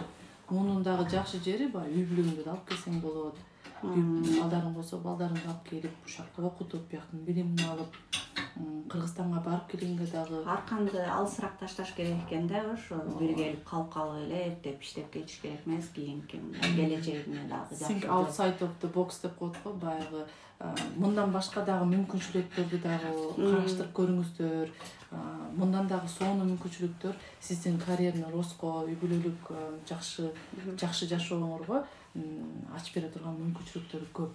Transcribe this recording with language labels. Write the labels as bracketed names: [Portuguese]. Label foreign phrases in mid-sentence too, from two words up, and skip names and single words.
[Kyrgyz] Мунун дагы жакшы жери баягы үй бүлөгүңдү да алып келсең болот. Балдарың болсо, балдарыңды алып келип, ушакта окутуп, бияктын билимин алып, Кыргызстанга барып келгенге дагы арканды алысыраак ташташ керек экен да, ошо биргелип калып калып эле эптеп иштеп кетиш керек эмес, кийинки келечегине дагы жакшы. [English] Think outside of the box [Kyrgyz] деп коет го, баягы мындан башка дагы мүмкүнчүлүктөрдү дагы караштырып көрүңүздөр. Мындан дагы сонун мүмкүнчүлүктөр сиздин [Russian] карьерный ростко, [Kyrgyz] үй бүлөлүк жакшы жашооңорго ачып бере турган мүмкүнчүлүктөр көп.